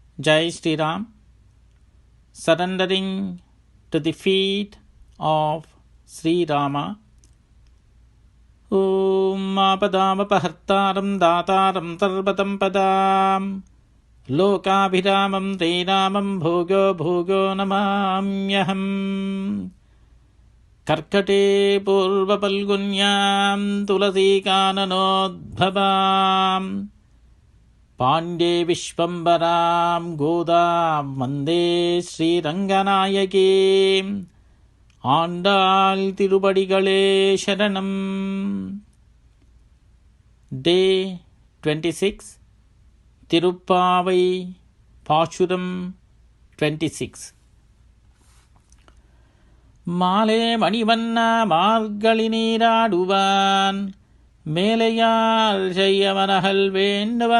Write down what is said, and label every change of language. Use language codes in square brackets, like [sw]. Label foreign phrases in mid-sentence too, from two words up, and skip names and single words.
[en] Jai Sri Ram, surrendering to the feet of Sri Rama. [sa] ॐ आपदामपहर्तारं दातारं सर्वसम्पदम् लोकाभिरामं श्रीरामं भूयो भूयो नमाम्यहम्. कर्कटे पूर्व फल्गुन्यां तुलसी काननोद्भवाम् पाण्ड्ये विश्वम्भरां गोदां वन्दे श्री रङ्गनायकीम्. [ta] ஆண்டாள் திருப்படிகளே சரணம். Day 26, திருப்பாவை பாசுரம் 26. மாலே மணிவண்ணா மார்கழி நீராடுவான் மேலையார் செய்யவனகள் வேண்டுவன